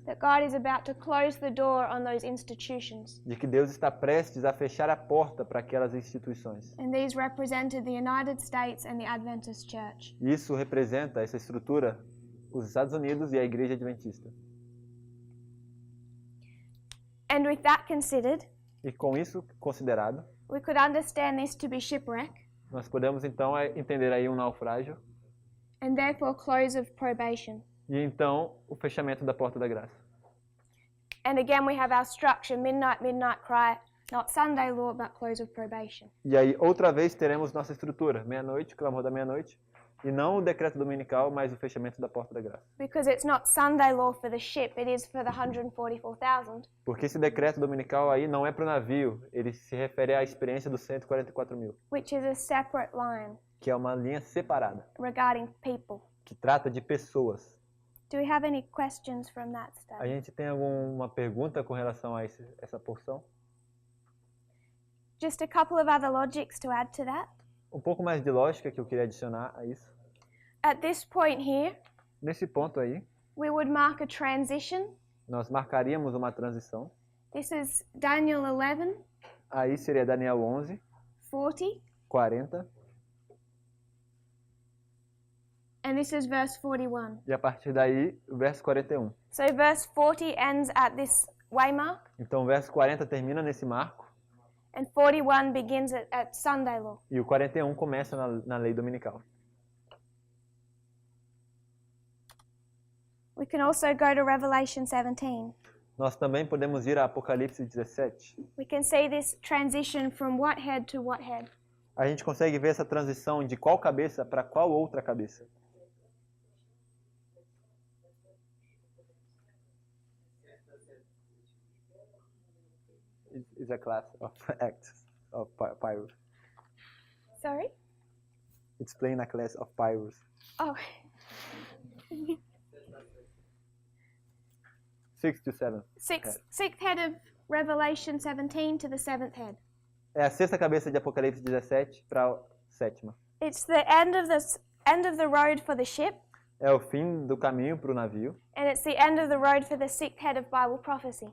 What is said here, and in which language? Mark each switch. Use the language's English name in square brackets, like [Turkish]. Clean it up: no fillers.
[English] That God is about to close the door on those institutions. [Portuguese] de que Deus está prestes a fechar a porta para aquelas instituições. [English] And these represented the United States and the Adventist Church. [Portuguese] Isso representa essa estrutura, os Estados Unidos e a Igreja Adventista. [English] And with that considered, [Portuguese] E com isso considerado, [English] we could understand this to be shipwreck [Portuguese] nós podemos então entender aí um naufrágio [English] and therefore close of probation. [Portuguese] e então o fechamento da porta da graça. [English] And again we have our structure, midnight cry, not Sunday, Lord, but close of probation. [Portuguese] E aí outra vez teremos nossa estrutura, meia-noite, clamor da meia-noite, E não o decreto dominical, mas o fechamento da porta da graça. [English] Because it's not Sunday law for the ship, it is for the 144,000. [Portuguese] Porque esse decreto dominical aí não é para o navio, ele se refere à experiência dos 144 mil, [English] Which is a separate line [Portuguese] que é uma linha separada, [English] regarding people. [Portuguese] que trata de pessoas. [English] Do we have any questions from that [Portuguese] A [English] study? [Portuguese] gente tem alguma pergunta com relação a essa porção? [English] Just a couple of other logics to add to that. [Portuguese] Um pouco mais de lógica que eu queria adicionar a isso. [English] At this point here, [Portuguese] Nesse ponto aí, [English] we would mark a transition. [Portuguese] nós marcaríamos uma transição. [English] This is Daniel 11, [Portuguese] Aí seria Daniel 11, [English] 40, [Portuguese] 40, [English] and this is verse 41. [Portuguese] e a partir daí, o verso 41. [English] So verse 40 ends at this waymark, [Portuguese] Então o verso 40 termina nesse marco, [English] and 41 begins at Sunday law. [Portuguese] e o 41 começa na lei dominical. [English] We can also go to Revelation 17. [Portuguese] Nós também podemos ir a Apocalipse 17. [English] We can see this transition from what head to what head. [Portuguese] A gente consegue ver essa transição de qual cabeça para qual outra cabeça. [English] It's a class of acts of Pyrrhus. Sorry? It's playing a class of Pyrrhus. Oh. 6 to 7. Sixth head of Revelation 17 to the seventh head. [Portuguese] É a sexta cabeça de Apocalipse 17 para a sétima. [English] It's the end of the road for the ship, [Portuguese] É o fim do caminho para o navio [English] and it's the end of the road for the sixth head of Bible prophecy.